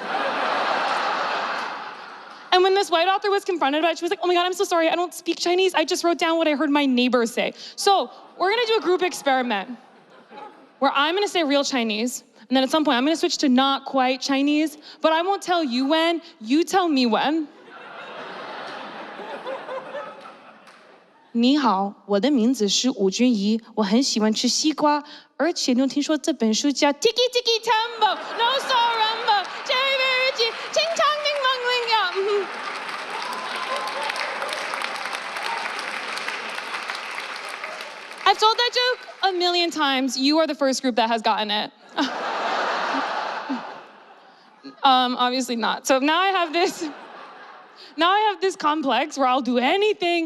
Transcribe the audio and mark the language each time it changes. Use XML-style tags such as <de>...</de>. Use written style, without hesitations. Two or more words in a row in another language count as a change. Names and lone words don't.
<en>And when this white author was confronted about it, she was like, oh my God, I'm so sorry, I don't speak Chinese, I just wrote down what I heard my neighbor say. So, we're gonna do a group experiment where I'm gonna say real Chinese, and then at some point I'm gonna switch to not quite Chinese, but I won't tell you when, you tell me when.</en> <zh>你好，我的名字是吴君怡，我很喜欢吃西瓜，而且你有听说这本书叫 Tiki Tiki Tembo, No Saw Rembo, Cherry Berry Ruchi, Ching Chong Ding Mong Ling Ya.</zh> <en>I've told that joke a million times. You are the first group that has gotten it. Obviously not. So now I have this complex where I'll do anything.</en>